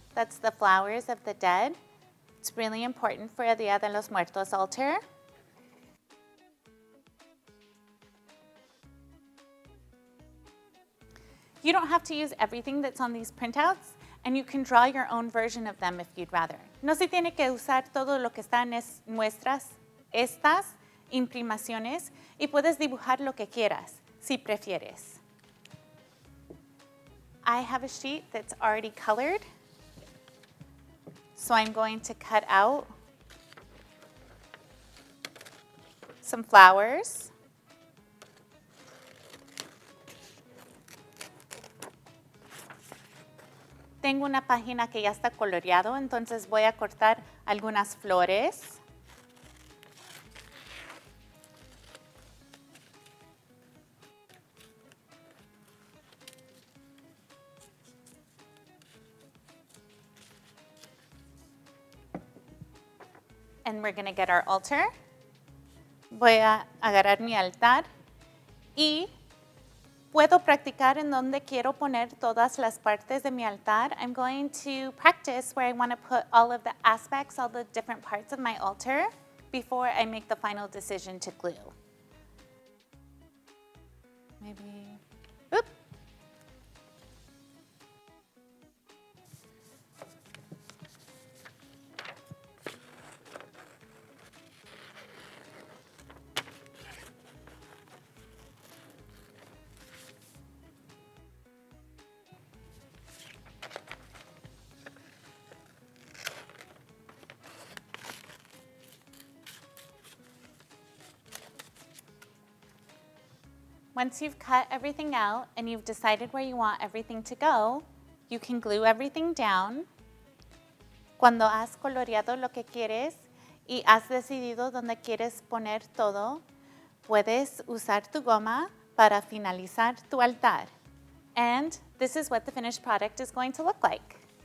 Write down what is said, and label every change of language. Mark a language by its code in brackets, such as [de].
[en] That's the flowers of the dead. It's really important for a Dia de los Muertos altar. You don't have to use everything that's on these printouts, and you can draw your own version of them if you'd rather. [es] No se tiene que usar todo lo que está en estas imprimaciones, y puedes dibujar lo que quieras, si prefieres. [en] I have a sheet that's already colored, so I'm going to cut out some flowers. [es] Tengo una página que ya está coloreado, entonces voy a cortar algunas flores. [en] And we're going to get our altar. [es] Voy a agarrar mi altar y puedo practicar en donde quiero poner todas las partes de mi altar. [en] I'm going to practice where I want to put all of the aspects, all the different parts of my altar before I make the final decision to glue. Maybe, oop. Once you've cut everything out and you've decided where you want everything to go, you can glue everything down. [es] Cuando has coloreado lo que quieres y has decidido dónde quieres poner todo, puedes usar tu goma para finalizar tu altar. [en] And this is what the finished product is going to look like.